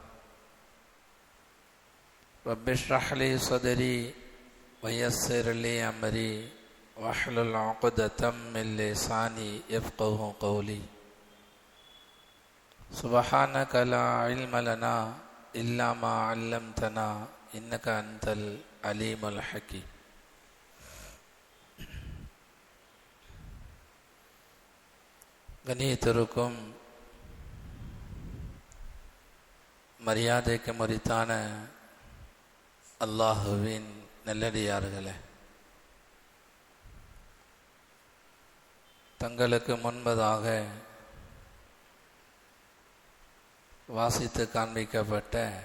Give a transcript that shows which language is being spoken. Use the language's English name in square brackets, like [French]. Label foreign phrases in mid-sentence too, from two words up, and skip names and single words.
[Arabic] رب اشرح لي صدري ويسر لي أمري واحلل عقدة من لساني يفقهوا قولي سبحانك لا علم لنا إلا ما علمتنا إنك أنت العليم الحكيم. [Tamil] கண்ணியத்திற்கும் மரியாதைக்கு முரித்தான அல்லாஹுவின் நல்லடியார்களே, தங்களுக்கு முன்பதாக வாசித்து காண்பிக்கப்பட்ட